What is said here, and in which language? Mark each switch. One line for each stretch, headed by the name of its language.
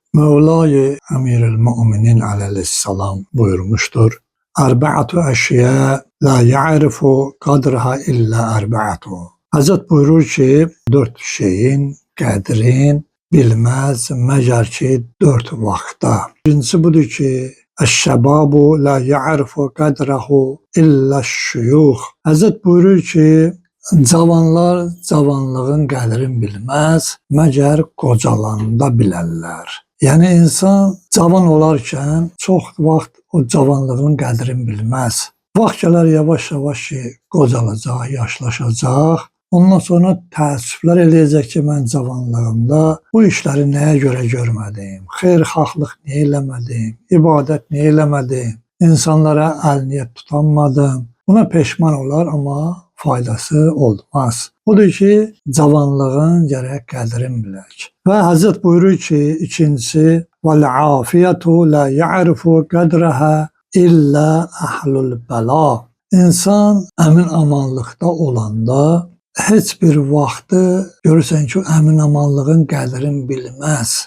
Turkish: Mevla-i Emirül-Müminin aleyhisselam buyurmuştur.
Arabic: Erbaatu eşya la ya'rifu kadrha illa erbaatu.
Azerbaijani: Hazret buyurur ki, dört şeyin qədrin bilməz məgər ki, dört vaxtda. Birincisi budur ki,
Arabic: Əş-şəbabu la ya'rifu qadrahu illa şuyux.
Azerbaijani: Hazret buyurur ki, cavanlar cavanlığın qədrini bilməz, məgər qocalanda bilərlər. Yəni insan cavan olarkən çox vaxt o cavanlığın qədrini bilməz. Vaxt gələr yavaş-yavaş ki, qocalacaq, yaşlaşacaq. Ondan sonra təəssüflər eləyəcək ki, mən cavanlığımda bu işləri nəyə görə görmədim, xeyirxahlıq niyə eləmədim, ibadət niyə eləmədim, insanlara əl-niyyət tutanmadım. Buna peşman olar, amma faydası olmaz. Odur ki, cavanlığın gərək qədrini bilək. Və Həzrət buyurur ki, ikincisi,
Arabic: وَالْعَافِيَةُ لَا يَعْرِفُ قَدْرَهَا إِلَّا أَهْلُ الْبَلَا.
Azerbaijani: İnsan əmin-amanlıqda olanda heç bir vaxtı görürsən ki, əmin-amanlığın qədrini bilməz.